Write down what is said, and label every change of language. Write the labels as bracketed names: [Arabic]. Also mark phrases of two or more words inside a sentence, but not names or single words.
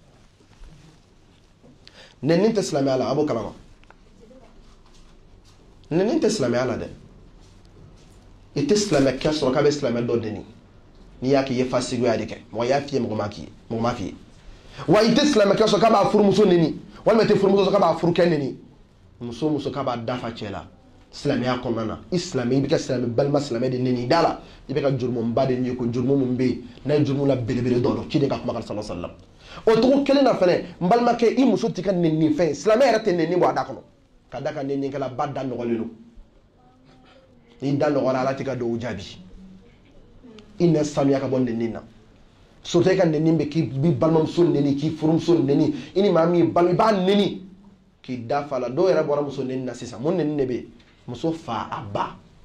[Bambara] nɛni tɛ silamɛya la a b'o kalama neni tɛ silamɛya ala dɛ i tɛ silamɛkɛ sɔrɔ k'a bɛ silamɛ dɔ deni n'i y'a k'i ye fasiguya de kɛ mɔgɔ y'a f'i ye mɔgɔ m'a f'i ye wa i tɛ silamɛkɛ sɔrɔ k'a b'a furumuso neni walima i tɛ furumuso sɔrɔ k'a b'a furukɛ neni muso k'a b'a dafa cɛ la silamɛya kɔnɔna na i silamɛ i bɛ kɛ silamɛ balima silamɛ de neni da la i bɛ ka jurumunba de ye ko jurumu min bɛ yen n'a ye jurumu la belebele dɔ dɔn ciden ka kuma kan [Arabic] صلى الله عليه وسلم [Bambara] o togo kelen na fɛnɛ n balimakɛ i muso t'i ka neni fɛn silamɛ yɛrɛ tɛ neni bɔ a da kɔnɔ ka da ka neni kɛla ba da nɔgɔlen don n'i da nɔgɔra ala t'i ka dugawu jaabi i nɛ sanuya ka bɔ neni na surtout i ka neni bɛ k'i balimamuso neni k'i furumuso neni i ni maa min i b'a neni k'i da fa la dɔw yɛrɛ bɔra muso neni na sisan mun neni de bɛ yen muso fa a ba